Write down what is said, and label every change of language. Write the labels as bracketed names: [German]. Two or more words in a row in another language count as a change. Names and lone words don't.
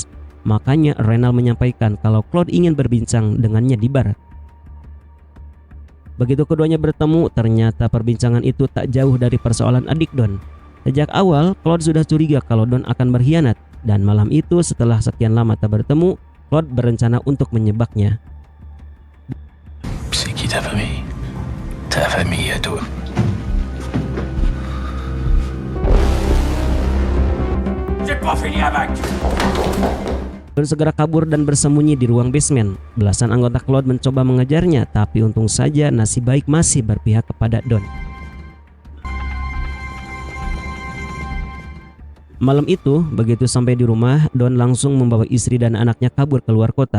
[Indonesian] Makanya Renal menyampaikan kalau Claude ingin berbincang dengannya di bar. Begitu keduanya bertemu, ternyata perbincangan itu tak jauh dari persoalan adik Don. Sejak awal, Claude sudah curiga kalau Don akan berkhianat. Dan malam itu setelah sekian lama tak bertemu, Claude berencana untuk menyebaknya. [French] C'est qui ta famille? Ta famille à toi. [Indonesian] Don segera kabur dan bersembunyi di ruang basement. Belasan anggota Claude mencoba mengejarnya, tapi untung saja nasib baik masih berpihak kepada Don. Malam itu, begitu sampai di rumah, Don langsung membawa istri dan anaknya kabur keluar kota.